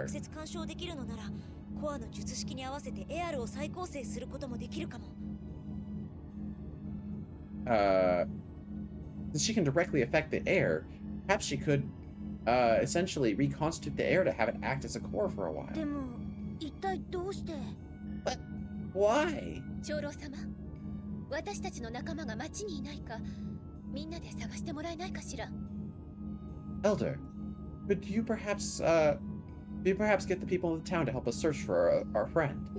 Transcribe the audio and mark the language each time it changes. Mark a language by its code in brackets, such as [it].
[ja] 直接干渉できるのなら、コアの術式に合わせてエアルを再構成することもできるかも。 [en] Since she can directly affect the air, perhaps she could essentially reconstitute the air to have it act as a core for a while. [ja] でも一体どうして？ [en] But why? [ja] 長老様、私たちの仲間が町にいないか、みんなで探してもらえないかしら。 [en] Elder, could you perhaps get the people of the town to help us search for our friend?